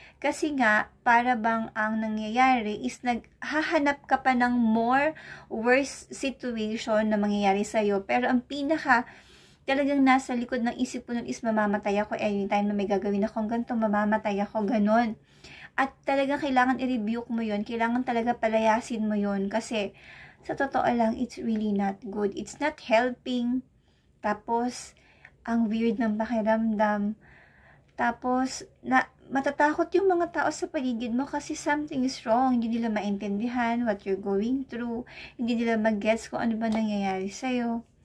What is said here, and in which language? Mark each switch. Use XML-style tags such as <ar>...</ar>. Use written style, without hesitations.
<tl>Kasi nga, para bang ang nangyayari is naghahanap ka pa ng more worse situation na mangyayari sa'yo. Pero ang talagang nasa likod ng isip ko nun is mamamatay ako anytime na may gagawin akong ganito, mamamatay ako, ganon. At talagang kailangan i-rebuke mo yun. Kailangan talaga palayasin mo yun. Kasi, sa totoo lang,</tl> <en>it's really not good. It's not helping.</en> <tl>Tapos, ang weird ng pakiramdam. Tapos, matatakot yung mga tao sa paligid mo kasi</tl> <en>something is wrong.</en> <tl>Hindi nila maintindihan</tl> <en>what you're going through.</en> <tl>Hindi nila mag-gets kung ano ba nangyayari sa'yo.</tl>